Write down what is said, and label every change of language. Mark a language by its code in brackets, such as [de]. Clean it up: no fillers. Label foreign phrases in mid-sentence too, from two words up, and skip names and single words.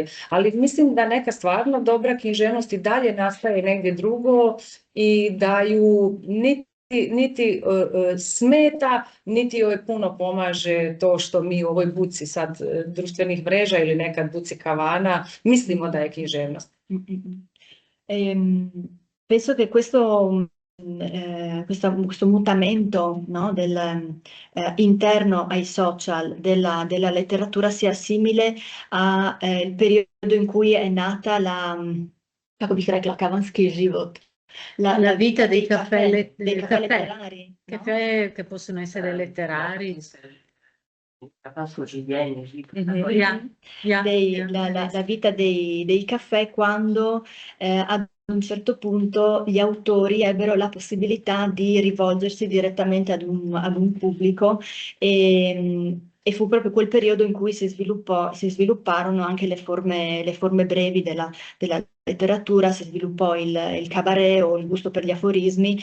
[hr] Ali mislim da neka stvarno dobra književnost i dalje nastaje negdje drugo i da ju niti smeta, niti joj puno pomaže to što mi u ovoj buci sad društvenih mreža ili nekad buci kavana mislimo da je književnost. [it] Penso che questo questo mutamento, no, interno ai social della letteratura sia simile al periodo in cui è nata [hr] kako bih rekla, kavanski život, [it] La vita dei caffè, dei caffè letterari, no? caffè che possono essere letterari. La vita dei caffè quando ad un certo punto gli autori ebbero la possibilità di rivolgersi direttamente ad un pubblico e fu proprio quel periodo in cui si svilupparono anche le forme brevi della letteratura, si sviluppò il cabaret o il gusto per gli aforismi.